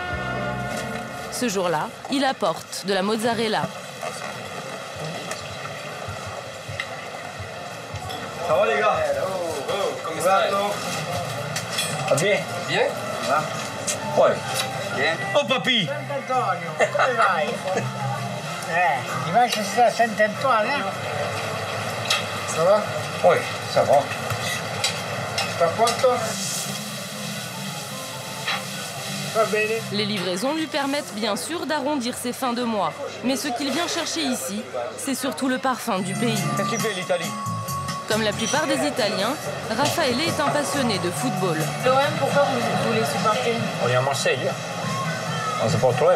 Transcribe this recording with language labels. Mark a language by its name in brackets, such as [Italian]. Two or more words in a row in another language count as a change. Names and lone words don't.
[French] Ce jour-là, il apporte de la mozzarella. Ça va les gars? Comment ça va? Bien? Bien? Ouais. Bien. Oh, papy! [Italian] Antonio, come vai? [French] Dimanche [Italian] sera a [French] Sant'Antonio, hein? Ça va? Oui, ça va. [Italian] T'as quanto? Va bene. [French] Les livraisons lui permettent bien sûr d'arrondir ses fins de mois. Mais ce qu'il vient chercher ici, c'est surtout le parfum du pays. Qu'est-ce que tu fais, l'Italie? Comme la plupart des Italiens, Raffaele est un passionné de football. L'OM, pourquoi vous les supportez? On est à Marseille. On supporte l'OM.